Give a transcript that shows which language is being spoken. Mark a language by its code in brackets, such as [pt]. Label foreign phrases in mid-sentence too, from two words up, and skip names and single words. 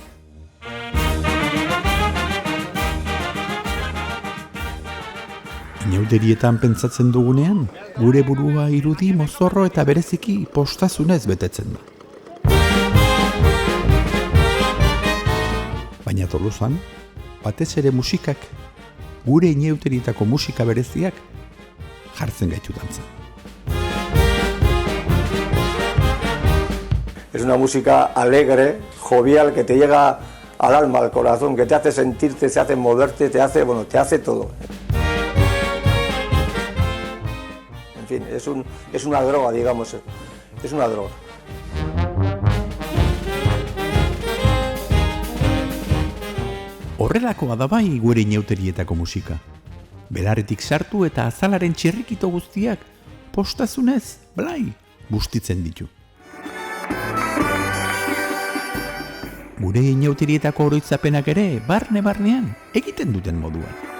[eu] Inauterietan pentsatzen dugunean, gure burua irudi, mozorro eta bereziki postazunez betetzen da. Baina Tolosan, batez ere musikak, gure inauterietako musika bereziak, jartzen gaitu dantzan. [es] Es una música alegre, jovial, que te llega al alma, al corazón, que te hace sentirte, te hace moverte, te hace todo. En fin, es una droga, digamos, es una droga. [eu] Horrelakoa da bai gure inauterietako musika. Belarretik sartu eta azalaren txerrikito guztiak postazunez, blai, bustitzen ditu. Gure inauterietako oroitzapenak ere barne-barnean egiten duten moduan.